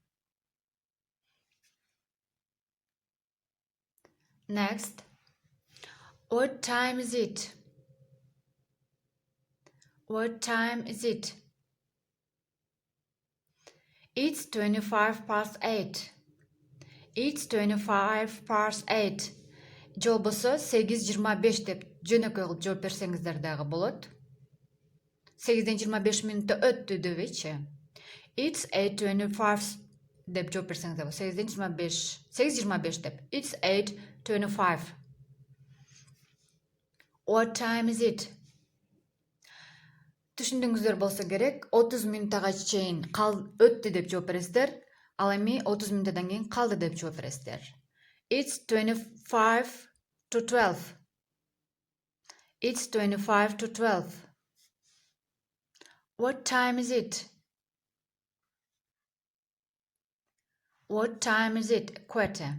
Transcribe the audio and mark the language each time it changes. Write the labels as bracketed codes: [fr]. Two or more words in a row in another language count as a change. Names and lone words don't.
[en] Next. What time is it? What time is it? It's 25 past 8. It's 25 past 8. [ky] Же болбосо 8:25 деп жөнөкөй кылып жооп берсеңиздер дагы болот. 8ден 25 минутта өттү дебейчи. It's 8:25 деп жооп берсеңиздер болот. 8ден 8:25 деп. [en] It's 8:25. What time is it? [ky] Түшүндүңүздөр болсо керек. 30 минуттага чейин өттү деп жооп бересиздер. Ал эми 30 мүнөттөн кийин калды деп жооп бересиздер. [en] It's 25 to 12. It's 25 to 12. What time is it? What time is it? Quarter.